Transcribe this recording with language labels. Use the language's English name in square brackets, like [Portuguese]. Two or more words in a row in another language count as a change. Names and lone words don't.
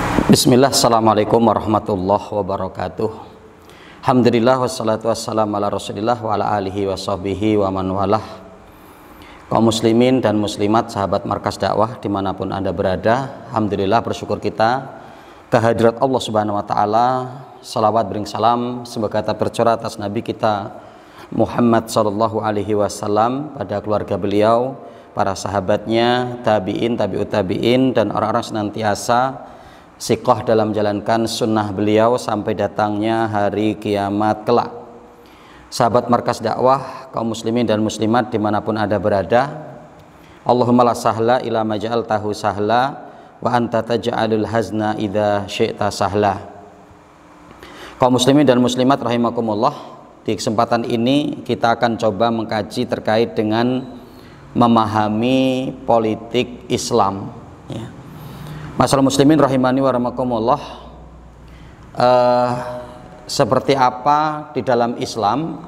[Arabic] بسم الله، السلام عليكم ورحمة الله وبركاته. الحمد لله والصلاة والسلام على رسول الله وعلى آله وصحبه ومن والاه. [Indonesian] Kaum muslimin dan muslimat, sahabat Markas Dakwah dimanapun anda berada, alhamdulillah bersyukur kita kehadirat Allah [Arabic] سبحانه وتعالى. [Indonesian] Salawat bering salam semoga tercurah atas Nabi kita Muhammad [Arabic] صلى الله عليه وسلم, [Indonesian] pada keluarga beliau, para sahabatnya, [Arabic] التابعين، تابعي التابعين, [Indonesian] dan orang-orang senantiasa siqah dalam menjalankan sunnah beliau sampai datangnya hari kiamat kelak. Sahabat Markas Dakwah, kaum muslimin dan muslimat dimanapun anda berada, [Arabic] اللهم لا سهل إلا ما جعلته سهلا وأنت تجعل الحزن إذا شئت سهلا. [Indonesian] Kaum muslimin dan muslimat rahimakumullah, di kesempatan ini kita akan coba mengkaji terkait dengan memahami politik Islam, ya. Masalah muslimin [Arabic] رحمني ورحمكم الله, [Indonesian] seperti apa di dalam Islam?